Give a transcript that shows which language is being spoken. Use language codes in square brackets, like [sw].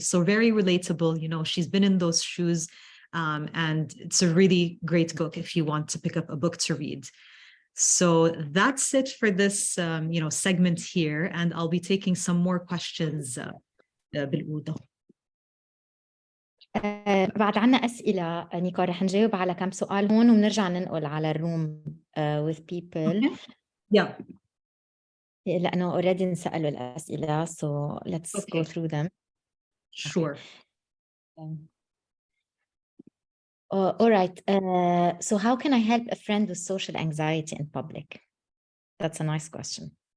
[en] So very relatable, she's been in those shoes. And it's a really great book if you want to pick up a book to read. So that's it for this, segment here. And I'll be taking some more questions [ar] بالأوضة. بعد عنا أسئلة نيكول، رح نجاوب على كم سؤال هون وبنرجع ننقل على الروم [en] with people. Okay. Yeah. [ar] لأنه [en] already [ar] انسألوا الأسئلة, [en] so let's go Okay. through them. Sure. Okay. All right. So how can I help a friend with social anxiety in public? That's a nice question.